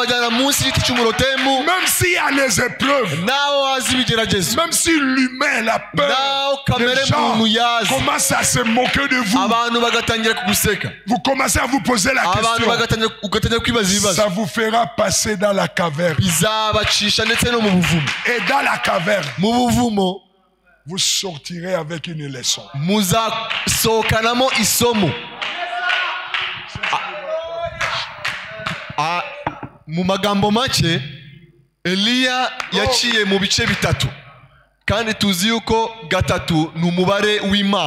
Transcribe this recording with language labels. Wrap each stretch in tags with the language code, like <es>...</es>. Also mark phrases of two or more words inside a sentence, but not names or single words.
<fr>Même s'il y a les épreuves. Même si l'humain, la peur, les gens commencent à se moquer de vous. Vous commencez à vous poser la question. Ça vous fera passer dans la caverne. Et dans la caverne, vous sortirez avec une leçon.</fr> <rw>Mu magambo make Eliya yaciye mu bice bitatu kandi tuzi yuko gatatu ni umubare w'Imana.</rw>